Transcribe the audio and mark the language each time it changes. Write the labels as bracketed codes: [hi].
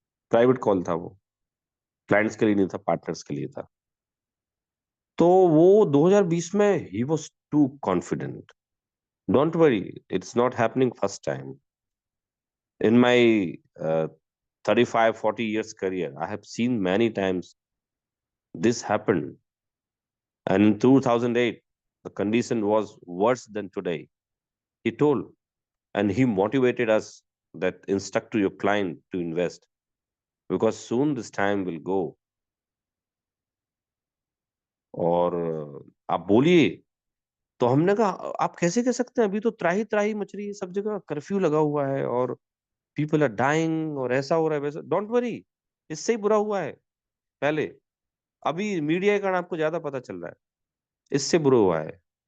[hi] Private call था वो, clients के लिए नहीं था, पार्टनर्स के लिए था। तो वो 2020 में he [en] Was too confident. Don't worry, it's not happening first time in my 35-40 years career. I have seen many times this happened, and in 2008 the condition was worse than today, he told. And he motivated us that instruct to your client to invest, because soon this time will go. [hi] और आप बोलिए, तो हमने कहा आप कैसे कह सकते हैं, अभी तो त्राही त्राही मच रही है, सब जगह कर्फ्यू लगा हुआ है और [en] people are dying [hi] और ऐसा हो रहा है वैसा। [en] don't worry, [hi] इससे ही बुरा हुआ है पहले। अभी मीडिया के कारण आपको ज्यादा पता चल रहा है, इससे बुरा हुआ है।